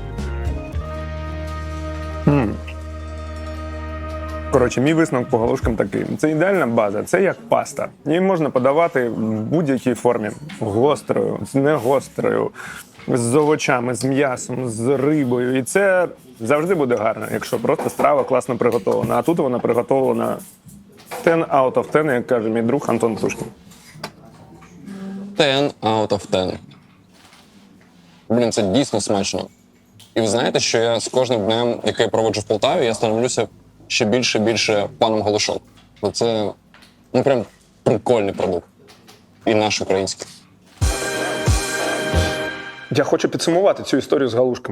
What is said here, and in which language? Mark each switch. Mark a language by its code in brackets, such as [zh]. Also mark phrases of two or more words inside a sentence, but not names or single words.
[uk] Коротше, мій висновок по галушкам такий. Це ідеальна база, це як паста. Її можна подавати в будь-якій формі. Гострою, з негострою, з овочами, з м'ясом, з рибою. І це завжди буде гарно, якщо просто страва класно приготовлена. А тут вона приготовлена [en] 10 out of 10, [uk] як каже мій друг Антон Птушкін. [en] 10 out of 10. [uk] Блін, це дійсно смачно. І ви знаєте, що я з кожним днем, який я проводжу в Полтаві, я становлюся ще більше і більше паном Галушок. Бо це, прям прикольний продукт. І наш український. Я хочу підсумувати цю історію з галушками.